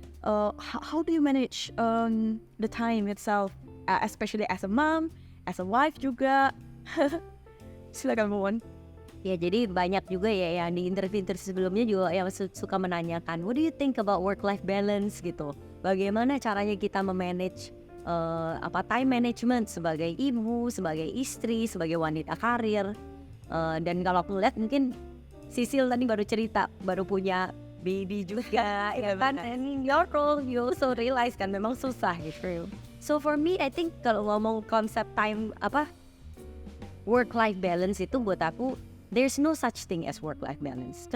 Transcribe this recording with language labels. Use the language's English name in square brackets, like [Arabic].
[English] How do you manage the time itself, especially as a mom, as a wife juga? [Indonesian] Silakan Bu Mon. Ya, jadi banyak juga ya yang di interview sebelumnya juga yang suka menanyakan, [English] what do you think about work-life balance [Indonesian] gitu. Bagaimana caranya kita memanage time management sebagai ibu, sebagai istri, sebagai wanita karir. Dan kalau aku lihat mungkin Sisil tadi baru cerita, baru punya baby juga ya kan. [English] And in your role you also realize [Indonesian] kan memang susah gitu. [English] So for me, I think [Indonesian] kalau ngomong konsep work-life balance itu buat aku, [English] there's no such thing as work-life balance.